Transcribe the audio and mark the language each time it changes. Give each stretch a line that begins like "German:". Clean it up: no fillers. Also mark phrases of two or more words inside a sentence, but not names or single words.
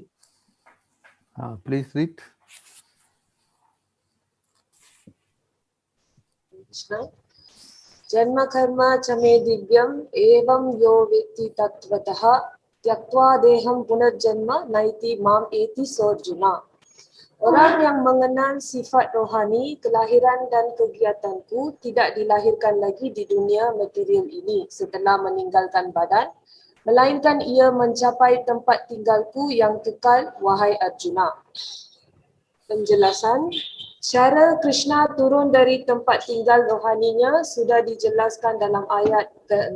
English: Please read.
Sanskrit: जन्म कर्म च मे दिव्यम एवं यो वेत्ति तत्त्वतः त्यक्त्वा देहं पुनर्जन्म नैति मामेति सोऽर्जुन.
Indonesian: Orang yang mengenal sifat rohani, kelahiran dan kegiatanku tidak dilahirkan lagi di dunia material ini setelah meninggalkan badan, melainkan ia mencapai tempat tinggalku yang kekal, wahai Arjuna. Penjelasan, cara Krishna turun dari tempat tinggal rohaninya sudah dijelaskan dalam ayat ke-6.